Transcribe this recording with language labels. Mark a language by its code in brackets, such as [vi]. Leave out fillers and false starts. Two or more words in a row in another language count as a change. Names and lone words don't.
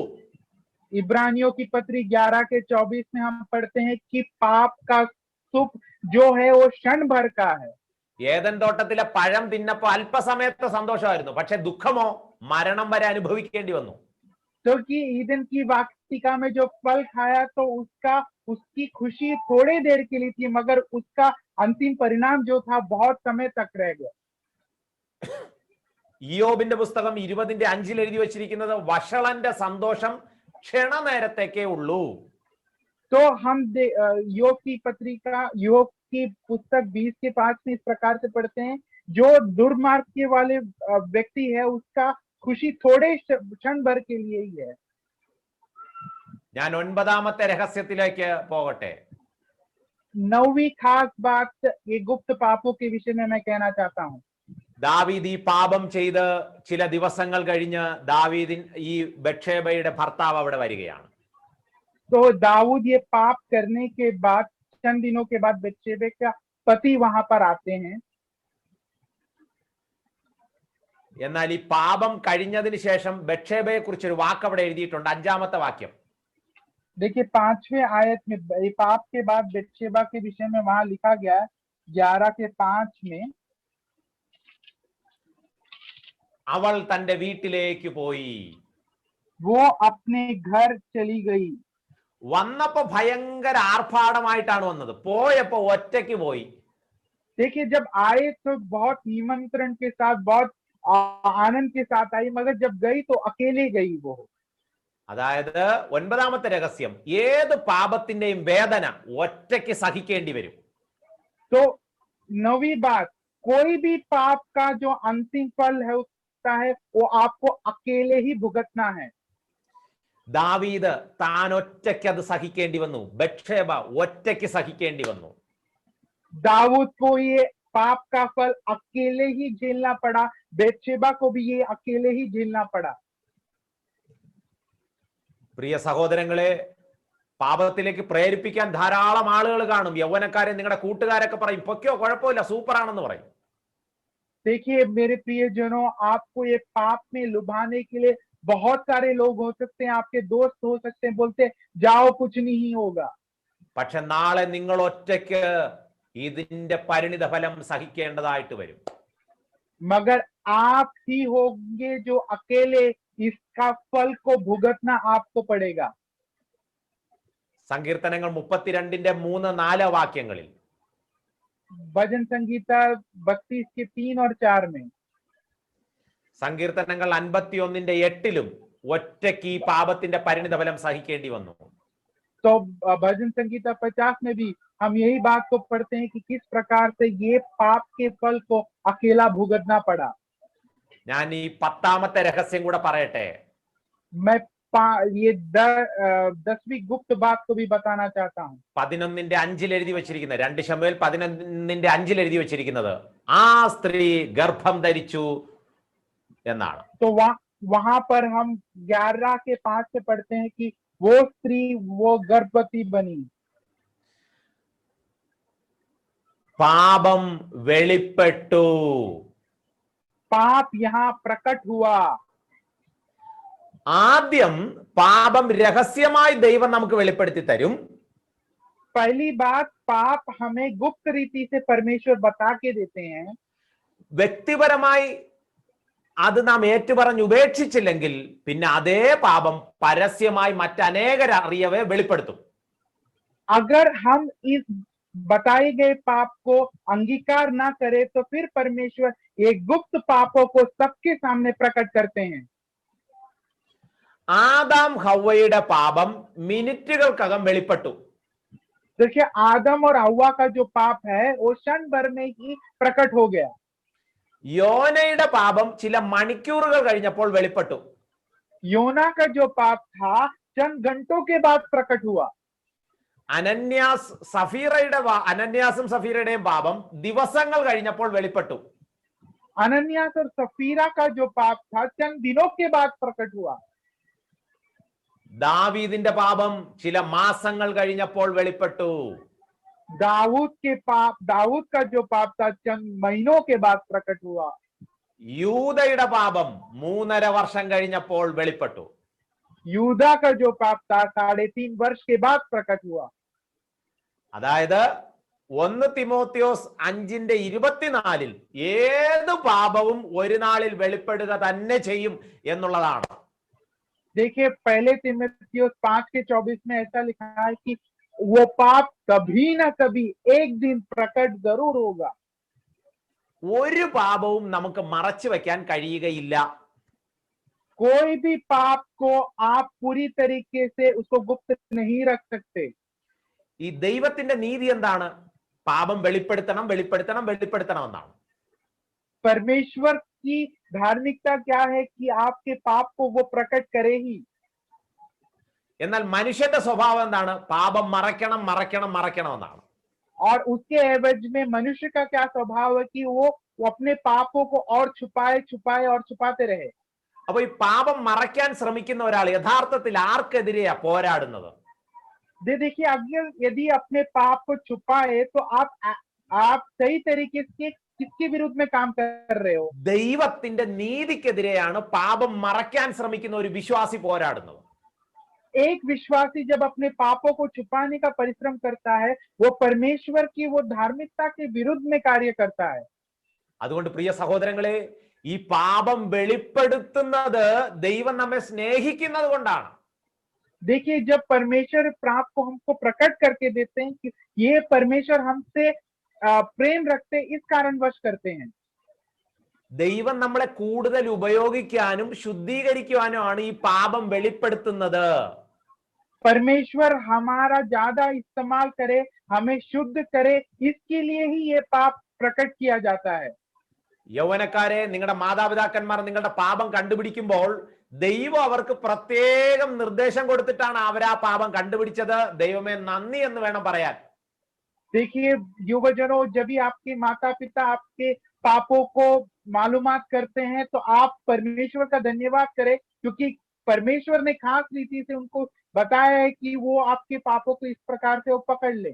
[hi] इब्रानियों की पत्री 11:24 में हम पढ़ते हैं कि पाप का सुख जो है वो क्षण भर का है। [ml] ഏദൻ തോട്ടത്തിലെ പഴം തിന്നപ്പോ അല്പസമയത്തെ സന്തോഷമായിരുന്നു, പക്ഷെ ദുഃഖമോ മരണം വരെ അനുഭവിക്കേണ്ടി വന്നു. [hi] तो कि ईदन की वाटिका में जो फल खाया तो उसकी खुशी थोड़ी देर के लिए थी, मगर उसका अंतिम परिणाम जो था बहुत समय तक रह गया। [ml] ഇയ്യോബിന്റെ പുസ്തകം 20:5 എഴുതി വെച്ചിരിക്കുന്നത് വഷളന്റെ സന്തോഷം ക്ഷണനേരത്തേക്കേ ഉള്ളൂ. [hi] तो हम योग की पत्रिका, योग की पुस्तक 20:5 में इस प्रकार से पढ़ते हैं, जो दुर्मार्ग के वाले व्यक्ति है उसका खुशी थोड़े क्षण भर के लिए ही है। [ml] ഞാൻ 9ാമത്തെ രഹസ്യത്തിലേക്ക് പോകട്ടെ. [hi] 9वीं खास बात ये गुप्त पापों के विषय में मैं कहना चाहता हूँ। [ml] ദാവീദ് ഈ പാപം ചെയ്ത് ചില ദിവസങ്ങൾ കഴിഞ്ഞ് ഈ ബത്ശേബയുടെ ഭർത്താവ് അവിടെ വരികയാണ്. [hi] तो दाऊद ये पाप करने के बाद चंद दिनों के बाद बत्शेबे का पति वहां पर आते हैं। [ml] എന്നാൽ ഈ പാപം കഴിഞ്ഞതിന് ശേഷം ബത്ശേബയെ കുറിച്ച് ഒരു വാക്ക് അവിടെ എഴുതിയിട്ടുണ്ട്. 5ാമത്തെ വാക്യം. [hi] देखिए, 5वें आयत में पाप के बाद बत्शेबा के विषय में वहां लिखा गया है 11:5 में, [ml] അവൾ തന്റെ വീട്ടിലേക്ക് പോയി. [hi] वो अपने घर चली गई। [ml] വന്നപ്പോ ഭയങ്കര ആർഭാടമായിട്ടാണ് വന്നത്, പോയപ്പോ ഒറ്റയ്ക്ക് പോയി. [hi] देखिए, जब आए तो बहुत निमंत्रण के साथ, बहुत आनंद के साथ आई, मगर जब गई तो अकेले गई वो। [ml] അതായത് 9ാമത്തെ രഹസ്യം, ഏത് പാപത്തിന്റെയും വേദന ഒറ്റയ്ക്ക് സഹിക്കേണ്ടി വരും. [hi] तो 9वीं बात, कोई भी पाप का जो अंतिम फल है होता है वो आपको अकेले ही भुगतना है। [ml] ദാവീദ് താൻ ഒറ്റയ്ക്ക് അത് സഹിക്കേണ്ടി വന്നു. ബത്ശേബ ഒറ്റയ്ക്ക് സഹിക്കേണ്ടി വന്നു. [hi] दाऊद को ये पाप का फल अकेले ही झेलना पड़ा, बेतशेबा को भी ये अकेले ही झेलना पड़ा। [ml] പ്രിയ സഹോദരങ്ങളെ, പാപത്തിലേക്ക് പ്രേരിപ്പിക്കാൻ ധാരാളം ആളുകൾ കാണും. യൗവനക്കാരെ നിങ്ങളുടെ കൂട്ടുകാരൊക്കെ പറയും പൊക്കോ, കുഴപ്പമില്ല, സൂപ്പർ ആണെന്ന് പറയും. [hi] देखिए मेरे प्रियजनों, आपको ये पाप में लुभाने के लिए बहुत सारे लोग हो सकते हैं, आपके दोस्त हो सकते हैं, बोलते हैं जाओ कुछ नहीं होगा। [ml] പക്ഷെ നാളെ നിങ്ങൾ ഒറ്റയ്ക്ക് ഇതിന്റെ പരിണിത ഫലം സഹിക്കേണ്ടതായിട്ട് വരും. [hi] मगर आप ही होंगे जो अकेले इसका फल को भुगतना आपको पड़ेगा। [ml] സങ്കീർത്തനങ്ങൾ 32:3-4 വാക്യങ്ങളിൽ, [hi] भजन संगीता 32 के 3 और 4 में, [ml] സങ്കീർത്തനങ്ങൾ 51:8 ഒറ്റയ്ക്ക് ഈ പാപത്തിന്റെ പരിണിത ഫലം സഹിക്കേണ്ടി വന്നു. [hi] तो भजन संगीता 50 में भी हम यही बात को पढ़ते हैं कि किस प्रकार से ये पाप के फल को अकेला भुगतना पड़ा। [ml] ഞാൻ ഈ 10ാമത്തെ രഹസ്യം കൂടെ പറയട്ടെ. [hi] मैं ये 10वीं गुप्त बात को भी बताना चाहता हूँ। [ml] 11:5 എഴുതി വെച്ചിരിക്കുന്നത്, 2 ശമൂവേൽ 11:5 എഴുതി വെച്ചിരിക്കുന്നത് ആ സ്ത്രീ ഗർഭം ധരിച്ചു എന്നാണ്. [hi] तो वहां पर हम 11 के 5 से पढ़ते हैं कि वो स्त्री वो गर्भवती बनी। [ml] പാപം വെളിപ്പെട്ടു. [hi] पाप यहाँ प्रकट हुआ। [ml] ആദ്യം പാപം രഹസ്യമായി ദൈവം നമുക്ക് വെളിപ്പെടുത്തി തരും. [hi] पहली बात, पाप हमें गुप्त रीति से परमेश्वर बता के देते हैं। [ml] വ്യക്തിപരമായി അത് നാം ഏറ്റുപറഞ്ഞ് ഉപേക്ഷിച്ചില്ലെങ്കിൽ പിന്നെ അതേ പാപം പരസ്യമായി മറ്റനേകർ അറിയവേ വെളിപ്പെടുത്തും. [hi] अगर हम इस बताए गए पाप को अंगीकार ना करें तो फिर परमेश्वर ये गुप्त पापों को सबके सामने प्रकट करते हैं। [ml] ആദാം ഹവ്വയുടെ പാപം മിനിറ്റുകൾക്കകം വെളിപ്പെട്ടു. [hi] देखिए आदम और हव्वा का जो पाप है वो क्षण भर में ही प्रकट हो गया। [ml] യോനയുടെ പാപം ചില മണിക്കൂറുകൾ കഴിഞ്ഞപ്പോൾ വെളിപ്പെട്ടു. [hi] योना का जो पाप था चंद घंटों के बाद प्रकट हुआ। [ml] അനന്യാസും സഫീറയുടെയും പാപം ദിവസങ്ങൾ കഴിഞ്ഞപ്പോൾ വെളിപ്പെട്ടു. [hi] अनन्यास और सफीरा का जो पाप था चंद दिनों के बाद प्रकट हुआ। [ml] ദാവീദിന്റെ പാപം ചില മാസങ്ങൾ കഴിഞ്ഞപ്പോൾ വെളിപ്പെട്ടു. [hi] दाऊद का जो पाप था चंद महीनों के बाद प्रकट हुआ। [ml] യൂദയുടെ പാപം 3.5 വർഷം കഴിഞ്ഞപ്പോൾ വെളിപ്പെട്ടു. [hi] यूदा का जो पाप था 3.5 वर्ष के बाद प्रकट हुआ। [ml] അതായത് 1 തിമോത്തിയോസ് 5:24 ഏത് പാപവും ഒരു നാളിൽ വെളിപ്പെടുക തന്നെ ചെയ്യും എന്നുള്ളതാണ്. [hi] देखिए पहले तीमुथियुस 5:24 में ऐसा लिखा है कि वो पाप कभी ना कभी एक दिन प्रकट जरूर होगा। [ml] ഒരു പാപവും നമുക്ക് മറച്ചു വെക്കാൻ കഴിയുകയില്ല. [hi] कोई भी पाप को आप पूरी तरीके से उसको गुप्त नहीं रख सकते। [ml] ഈ ദൈവത്തിന്റെ നീതി എന്താണ്? പാപം വെളിപ്പെടുത്തണം വെളിപ്പെടുത്തണം വെളിപ്പെടുത്തണം എന്നാണ്. [hi] परमेश्वर की धार्मिकता क्या है कि आपके पाप को वो प्रकट करे ही। [ml] എന്നാൽ മനുഷ്യന്റെ സ്വഭാവം എന്താണ്? പാപം മറയ്ക്കണം മറയ്ക്കണം മറയ്ക്കണം എന്നാണ്. [hi] और उसके एवज में मनुष्य का क्या स्वभाव है कि वो अपने पापों को और छुपाए छुपाए और छुपाते रहे। [ml] അപ്പൊ ഈ പാപം മറയ്ക്കാൻ ശ്രമിക്കുന്ന ഒരാൾ യഥാർത്ഥത്തിൽ ആർക്കെതിരെയാ പോരാടുന്നത്? [hi] देखिए अगर यदि अपने पाप को छुपाए तो आप सही तरीके से किसके विरुद्ध में काम कर रहे हो? [ml] ദൈവത്തിന്റെ നീതിക്കെതിരെയാണ് പാപം മറയ്ക്കാൻ ശ്രമിക്കുന്ന ഒരു വിശ്വാസി പോരാടുന്നത്. [hi] एक विश्वासी जब अपने पापों को छुपाने का परिश्रम करता है वो परमेश्वर की वो धार्मिकता के विरुद्ध में कार्य करता है। [ml] അതുകൊണ്ട് പ്രിയ സഹോദരങ്ങളെ, ഈ പാപം വെളിപ്പെടുത്തുന്നത് ദൈവം നമ്മെ സ്നേഹിക്കുന്നത് കൊണ്ടാണ്. [hi] देखिए जब परमेश्वर पाप को हमको प्रकट करके देते हैं कि ये परमेश्वर हमसे प्रेम रखते इस कारणवश करते हैं। [ml] ദൈവം നമ്മളെ കൂടുതൽ ഉപയോഗിക്കാനും ശുദ്ധീകരിക്കുവാനുമാണ് ഈ പാപം വെളിപ്പെടുത്തുന്നത്. [hi] परमेश्वर हमारा ज्यादा इस्तेमाल करे, हमें शुद्ध करे, इसके लिए ही ये पाप प्रकट किया जाता है। [ml] യൗവനക്കാരെ, നിങ്ങളുടെ മാതാപിതാക്കന്മാർ നിങ്ങളുടെ പാപം കണ്ടുപിടിക്കുമ്പോൾ ദൈവം അവർക്ക് പ്രത്യേകം നിർദ്ദേശം കൊടുത്തിട്ടാണ് അവർ ആ പാപം കണ്ടുപിടിച്ചത്. ദൈവമേ നന്ദി എന്ന് വേണം പറയാൻ. [hi] देखिए युवजनों, जब भी आपके माता पिता आपके पापों को मालूमात करते हैं तो आप परमेश्वर का धन्यवाद करें, क्योंकि परमेश्वर ने खास रीति से उनको बताया है कि वो आपके पापों को इस प्रकार से वो पकड़ ले।